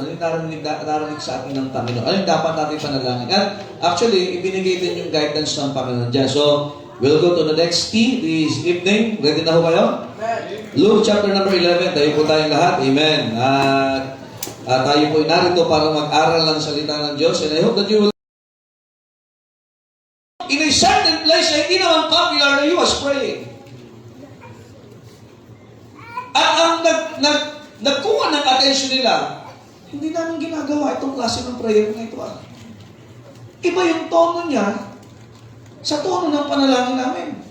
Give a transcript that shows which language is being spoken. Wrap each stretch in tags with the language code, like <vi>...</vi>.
<tl>Ano yung narinig sa atin ng Panginoon? Ano yung dapat natin panalangin? At actually, ibinigay din yung guidance ng Panginoon dyan.</tl> <en>So, we'll go to the next key this evening.</en> <tl>Ready na ho kayo? Luke chapter number 11. Tayo po tayong lahat. Amen. Tayo po narito para mag-aral ng salita ng Diyos.</tl> <en>And I hope that you will in a certain place</en> <tl>na hindi naman popular na</tl> <en>he was praying.</en> <tl>At ang nagkuha ng attention nila, hindi namin ginagawa itong klase ng prayer na ito. Iba yung tono niya sa tono ng panalangin namin.</tl>